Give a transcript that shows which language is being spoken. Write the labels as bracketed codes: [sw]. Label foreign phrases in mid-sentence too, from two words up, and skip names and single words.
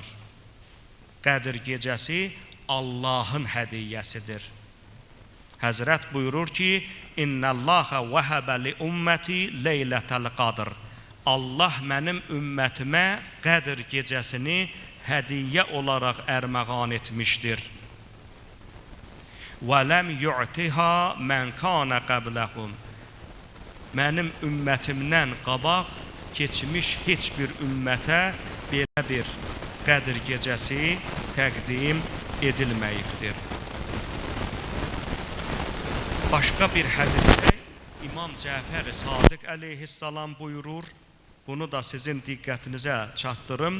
[az] Qədr gecəsi Allahın hədiyyəsidir. Həzrət buyurur ki, [ar] إن الله وهب لأمتي ليلة القدر. [az] Allah mənim ümmətimə Qədr gecəsini hədiyyə olaraq ərməğan etmişdir. [ar] وَلَمْ يُعْتِهَا مَنْ كَانَ قَبْلَهُمْ. [az] Mənim ümmətimdən qabaq keçmiş heç bir ümmətə belə bir Qədr gecəsi təqdim edilməyibdir. Başqa bir hədisdə İmam Cəfər Sadiq əleyhissalam buyurur, bunu da sizin diqqətinizə çatdırım.